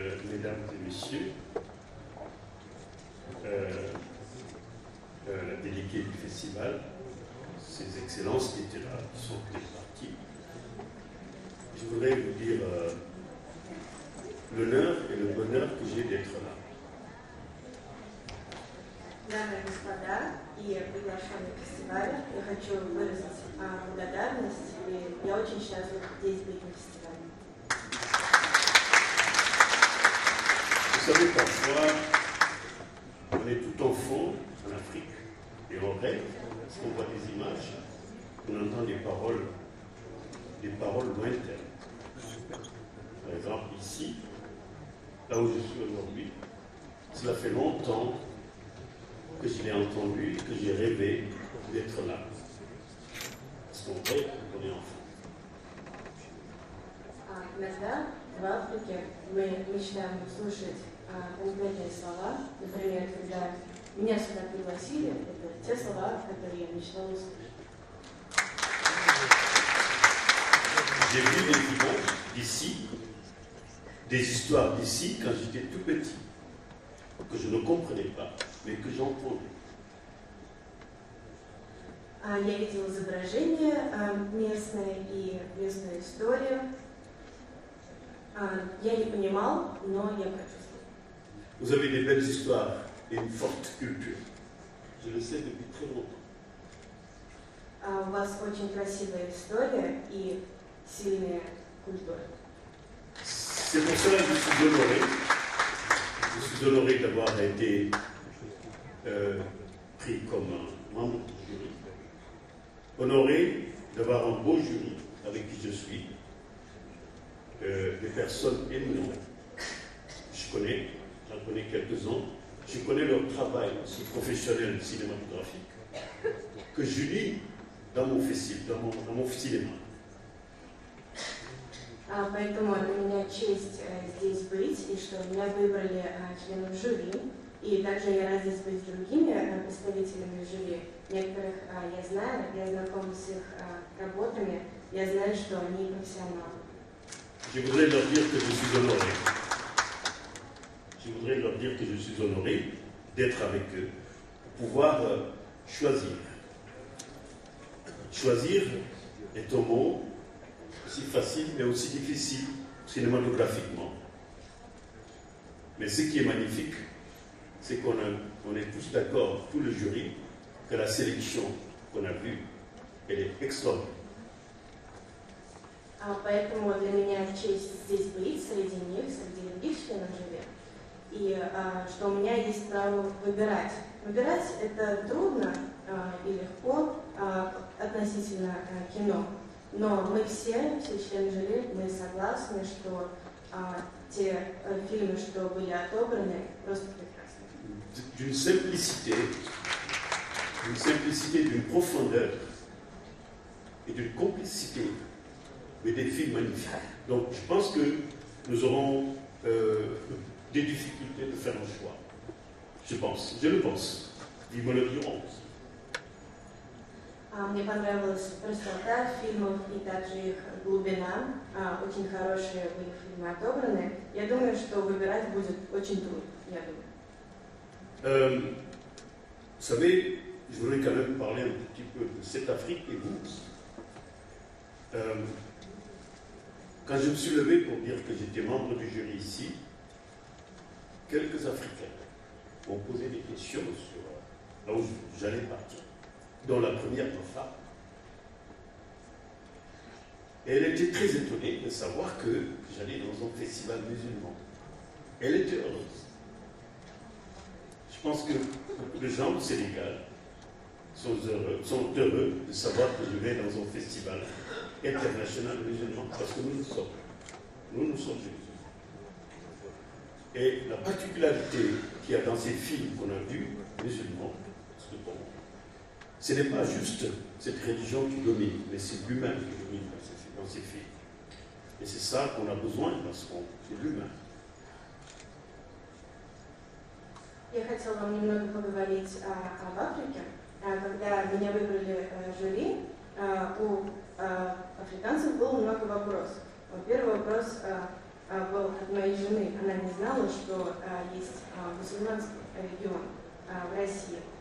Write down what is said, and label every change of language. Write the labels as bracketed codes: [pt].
[fr] Mesdames et messieurs, la déléguée du festival, ses excellences qui étaient là, qui sont parties, je voudrais vous dire l'honneur et le bonheur que j'ai d'être là. [ru] Дамы и господа и приглашенные фестиваля, я хочу выразить благодарность, и я очень счастлива здесь быть на фестивале. [fr] Vous savez, parfois, on est tout enfant en Afrique et on rêve, parce qu'on voit des images, on entend des paroles lointaines. Par exemple, ici, là où je suis aujourd'hui, cela fait longtemps que je l'ai entendu, que j'ai rêvé d'être là. Parce qu'on rêve quand on est enfant. [ru] Иногда в Африке мы мечтаем услышать конкретные слова. Например, когда меня сюда пригласили, это те слова, которые я мечтала услышать. [fr] J'ai vu des images d'ici, des histoires d'ici quand j'étais tout petit, que je ne comprenais pas, mais que j'entendais. [ru] Я видела изображения местные и местную историю. Я не понимал, но я прочувствовала. [fr] Vous avez des belles histoires et une forte culture. Je le sais depuis très longtemps. [ru] У вас очень красивая история и сильная культура. [fr] C'est pour cela que je suis honoré d'avoir été pris comme membre du jury. Honoré d'avoir un beau jury avec qui je suis. Des personnes éminentes. J'en connais quelques-uns. Je connais leur travail aussi professionnel cinématographique que je lis dans mon festival, dans mon cinéma. [ru] Поэтому для меня честь здесь быть, и что меня выбрали членом жюри. И также я рада здесь быть с другими представителями жюри. Некоторых я знаю, я знакома с их работами, я знаю, что они профессионалы. [fr] Je voudrais leur dire que je suis honoré. Je voudrais leur dire que je suis honoré d'être avec eux, pour pouvoir choisir. Choisir est un mot aussi facile, mais aussi difficile cinématographiquement. Mais ce qui est magnifique, c'est qu'on est tous d'accord, tout le jury, que la sélection qu'on a vue, elle est extraordinaire. [ru] Поэтому для меня честь здесь быть, среди них, среди других членов жюри. И что у меня есть право выбирать. Выбирать это трудно и легко относительно кино. Но мы все члены жюри, мы согласны, что те фильмы, что были отобраны, просто прекрасны. [fr] D'une simplicité, d'une profondeur et d'une complicité, mais des films magnifiques. Donc je pense que nous aurons des difficultés de faire un choix. Je le pense. Ils me le diront. [ru] Мне понравилась простота фильмов и также их глубина. Очень хорошие были фильмы отобраны. Я думаю, что выбирать будет очень трудно. Я думаю. [fr] Vous savez, je voudrais quand même parler un petit peu de cette Afrique et vous. Quand je me suis levé pour dire que j'étais membre du jury ici, quelques Africains ont posé des questions sur là où j'allais partir, dont la première ma femme. Et elle était très étonnée de savoir que j'allais dans un festival musulman. Elle était heureuse. Je pense que beaucoup de gens au Sénégal sont heureux de savoir que je vais dans un festival international musulman, parce que nous sommes musulmans. Et la particularité qu'il y a dans ces films qu'on a vus, musulmans, parce que bon, ce n'est pas juste cette religion qui domine, mais c'est l'humain qui domine dans ces films. Et c'est ça qu'on a besoin dans ce monde, c'est l'humain. [ru] Я хотела вам немного поговорить об Африке. Когда меня выбрали жюри, у африканцев было много вопросов. Первый вопрос был от моей жены. Она не знала, что есть мусульманский регион в России.